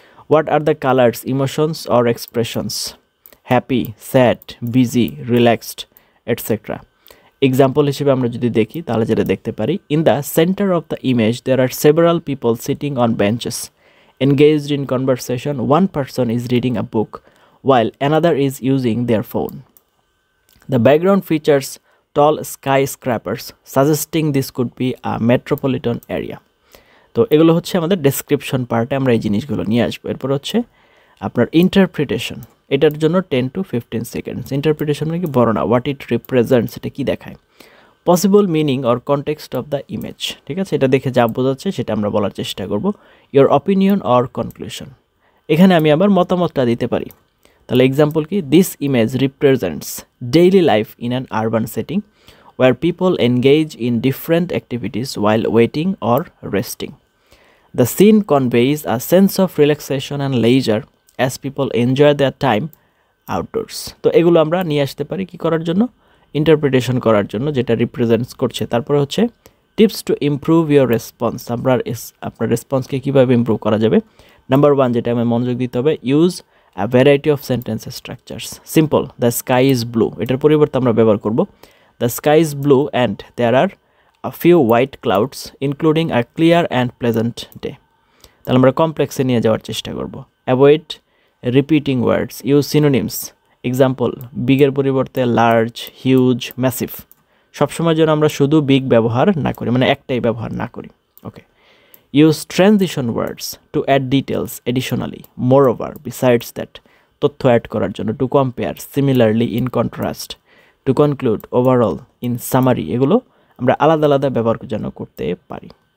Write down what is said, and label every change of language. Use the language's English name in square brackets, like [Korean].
[English] What are the colours, emotions or expressions, happy, sad, busy, relaxed etcetera. [Bangla] Example হিসেবে আমরা যদি দেখি তাহলে যেটা দেখতে পারি, [English] In the centre of the image there are several people sitting on benches engaged in conversation. One person is reading a book while another is using their phone. The background features tall skyscrapers, suggesting this could be a metropolitan area. [Bangla] তো এগুলো হচ্ছে আমাদের description পার্টে আমরা এই জিনিসগুলো নিয়ে আসবো। এরপর হচ্ছে আপনার ইন্টারপ্রিটেশন, এটার জন্য 10 to 15 সেকেন্ডস। ইন্টারপ্রিটেশন মানে কি বর্ণনা, [English] what it represents, [Bangla] এটা কি দেখায়। [English] possible meaning or context of the image, [Bangla] ঠিক আছে, এটা দেখে যা বোঝাচ্ছে সেটা আমরা বলার চেষ্টা করব। [English] your opinion or conclusion, [Bangla] এখানে আমি আমার মতামতটা দিতে পারি। তাহলে এক্সাম্পল কি, [English] This image represents daily life in an urban setting where people engage in different activities while waiting or resting. The scene conveys a sense of relaxation and leisure as people enjoy their time outdoors. [Bangla] তো এগুলো আমরা নিয়ে আসতে পারি কি করার জন্য, interpretation করার জন্য, যেটা রিপ্রেজেন্টস করছে। তারপরে হচ্ছে [English] tips to improve your response, [Bangla] আপনার রেসপন্সকে কীভাবে ইমপ্রুভ করা যাবে। নাম্বার 1 যেটা আমি মনোযোগ দিতে হবে, [English] Use a variety of sentence structures. Simple, the sky is blue, [Bangla] এটার পরিবর্তে আমরা ব্যবহার করব [English] the sky is blue and there are a few white clouds including a clear and pleasant day. [Bangla] তাহলে আমরা কমপ্লেক্সে নিয়ে যাওয়ার চেষ্টা করব। [English] Avoid repeating words, use synonyms. [Bangla] এক্সাম্পল, বিগের পরিবর্তে লার্জ, হিউজ, ম্যাসিভ। সবসময় যেন আমরা শুধু বিগ ব্যবহার না করি, মানে একটাই ব্যবহার না করি। [English] okay, use transition words to add details additionally, moreover, besides that, [Bangla] তথ্য অ্যাড করার জন্য, [English] to compare, similarly, in contrast, to conclude, overall, in summary, [Bangla] এগুলো আমরা আলাদা আলাদা ব্যবহার যেন করতে পারি।